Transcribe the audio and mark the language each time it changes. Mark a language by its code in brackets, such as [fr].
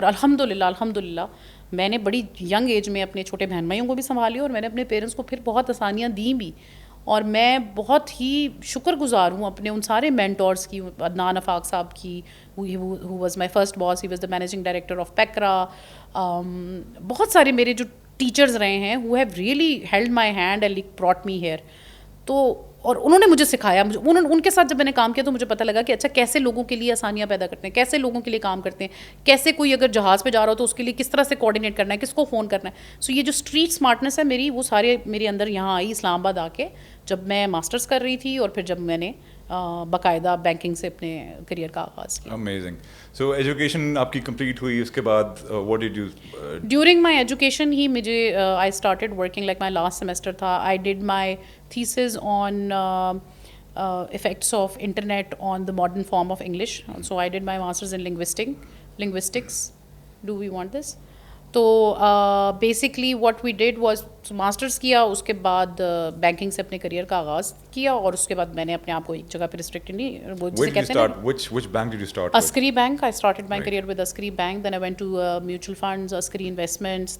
[ur] اور الحمد للہ میں نے بڑی ینگ ایج میں اپنے چھوٹے بہن بھائیوں کو بھی سنبھالی, اور میں نے اپنے پیرنٹس کو پھر بہت آسانیاں دیں بھی. اور میں بہت ہی شکر گزار ہوں اپنے ان سارے مینٹورس کی, عدنان آفاق صاحب کی, [en] who was my first boss, he was the managing director of PACRA. [ur] بہت سارے میرے جو ٹیچرز رہے ہیں [en] who have really held my hand and brought me here. [ur] تو اور انہوں نے مجھے سکھایا, ان کے ساتھ جب میں نے کام کیا تو مجھے پتہ لگا کہ اچھا کیسے لوگوں کے لیے آسانیاں پیدا کرتے ہیں, کیسے لوگوں کے لیے کام کرتے ہیں, کیسے کوئی اگر جہاز پہ جا رہا ہو تو اس کے لیے کس طرح سے کوآرڈینیٹ کرنا ہے, کس کو فون کرنا ہے. سو یہ جو اسٹریٹ اسمارٹنیس ہے میری, وہ سارے میرے اندر یہاں آئی اسلام آباد آ کے, جب میں ماسٹرس کر رہی تھی, اور پھر جب میں نے باقاعدہ بینکنگ سے اپنے کریئر کا آغاز کیا. [en] Amazing. [ur] So ایجوکیشن آپ کی کمپلیٹ ہوئی, اس کے بعد [en] what did you during my education [ur] ہی مجھے [en] I started working, like my last semester تھا, I did my thesis on effects of internet on the modern form of English. So I did my masters in linguistics. Do we want this? [ur] تو [en] basically what we did was [ur] masters کیا, اس کے بعد banking سے اپنے career کا آغاز کیا, اور اس کے بعد میں نے اپنے آپ کو ایک جگہ پہ ریسٹرکٹ نہیں, وہ جسے کہتے ہیں [en] which bank did you start with? Askari Bank. I started my career with Askari Bank. Then I went to mutual funds, Askari Investments.